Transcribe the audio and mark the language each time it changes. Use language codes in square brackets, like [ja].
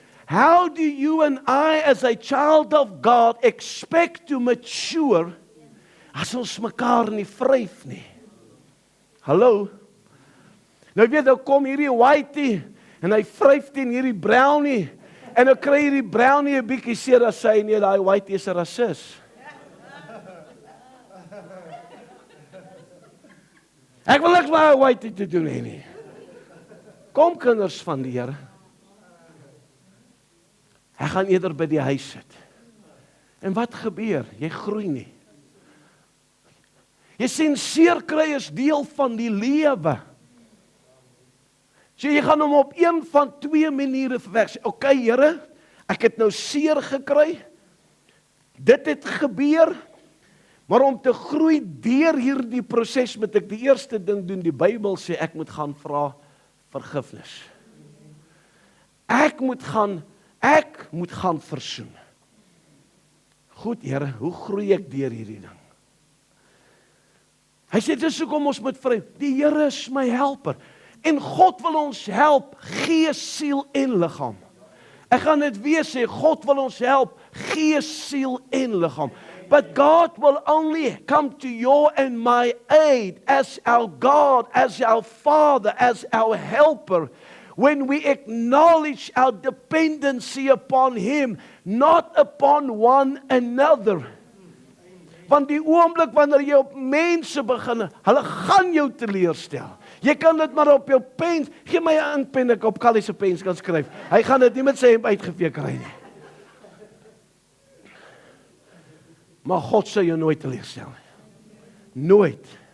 [en] How do you and I as a child of God expect to mature as [af] ons mekaar nie vryf nie? Hallo? Nou weet, nou kom hierdie whitey en hy vryf teen hierdie brownie en nou kry hierdie brownie 'n bietjie seer as hy nie, daai whitey is 'n rasis. Ek wil niks met whitey te doen hê nie. Kom kinders van die Here. Hy gaan eerder by die huis sit. En wat gebeur? Jy groei nie. Jy sien, seer kry is deel van die lewe. So jy gaan hom op een van twee maniere verwerk. Okay, Here, ek het nou seer gekry. Dit het gebeur. Maar om te groei deur hierdie proses moet ek die eerste ding doen. Die Bybel sê ek moet gaan vra vergifnis. Ek moet gaan versoen. Goed, Here, hoe groei ek deur hierdie ding? Hy sê, dis hoekom ons moet vry. Die Here is my helper. En God wil ons help, gees, siel en liggaam. Ek gaan dit weer sê, God wil ons help, gees, siel en liggaam. [en] But God will only come to your and my aid as our God, as our Father, as our helper, when we acknowledge our dependency upon Him, not upon one another. [af] Want die oomblik wanneer jy op mense begin, hulle gaan jou teleurstel. Jy kan dit maar op jou pen, gee my 'n inkpen, ek op Callie se pen kan skryf. Hy gaan dit nie met sy hemp uitgevee kry nie. Maar God sal jou nooit teleurstel nie. Nooit.